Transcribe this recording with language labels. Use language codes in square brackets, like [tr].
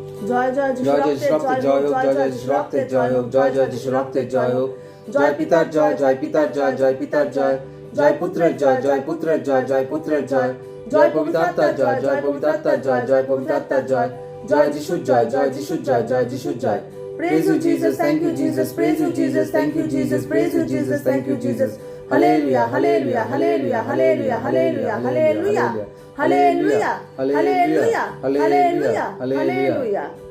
[bn] জয় জয় যিশু রক্তের জয় হোক, জয় জয় যিশু রক্তের জয় হোক, জয় জয় যিশু রক্তের জয় হোক। জয় পিতার জয়, জয় পিতার জয়, জয় পিতার জয়, জয় পুত্রের জয়, জয় পুত্রের জয়, জয় পুত্রের জয়, জয় পবিত্র আত্মার জয়, জয় পবিত্র আত্মার জয়, জয় পবিত্র আত্মার জয়, জয় যিশুর জয়, জয় যিশুর জয়, জয় যিশুর জয়। [en] Praise you Jesus, thank you Jesus, praise you Jesus, thank you Jesus, praise you Jesus, thank you Jesus. Hallelujah, hallelujah, hallelujah, hallelujah, hallelujah, hallelujah, hallelujah, hallelujah, hallelujah, hallelujah.